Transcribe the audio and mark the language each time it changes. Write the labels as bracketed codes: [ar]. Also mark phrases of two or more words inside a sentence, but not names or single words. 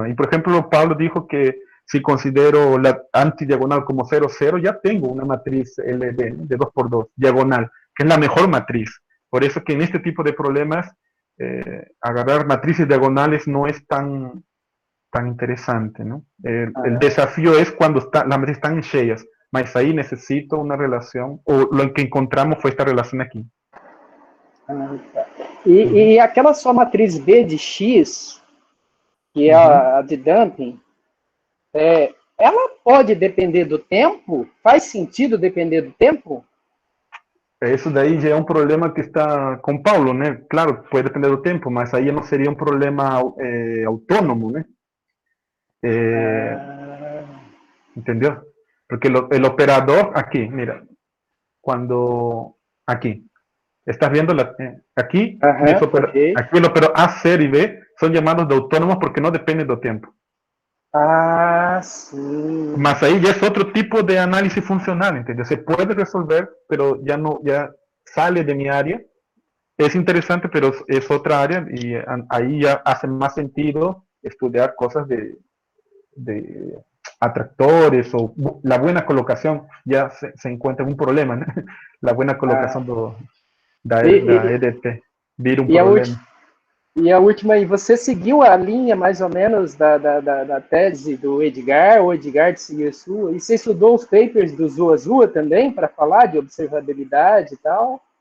[es] Y por ejemplo, Pablo dijo que si considero la antidiagonal como 0, 0, ya tengo una matriz LD, ¿no? De 2 por 2, diagonal, que es la mejor matriz. Por eso que en este tipo de problemas, agarrar matrices diagonales no es tan interesante, ¿no? El desafío es cuando las matrices están cheias, mas ahí necesito una relación, o lo que encontramos fue esta relación aquí. [pt] E aquela sua matriz B de X, que é a de Damping, ela pode depender do tempo? Faz sentido depender do tempo? Isso daí já é um problema que está com Paulo, né? Claro, pode depender do tempo, mas aí não seria um problema autônomo, né? ¿Entendeu? [es] Porque el operador, aquí, mira, cuando, aquí, ¿estás viendo? Aquí, okay. Aquí el operador A, C y B son llamados de autónomos porque no dependen del tiempo. [pt] Sim. [es] Mas ahí ya es otro tipo de análisis funcional, ¿entendeu? Se puede resolver, pero ya sale de mi área. Es interesante, pero es otra área y ahí ya hace más sentido estudiar cosas de atractores o la buena colocação. Ya se encuentra un problema, né? La buena [pt] colocação da EDT vira um problema. E a última aí, você seguiu a linha mais ou menos da tese do Edgar, ou Edgar seguiu a sua? E você estudou os papers do Zuazua também, para falar de observabilidade e tal?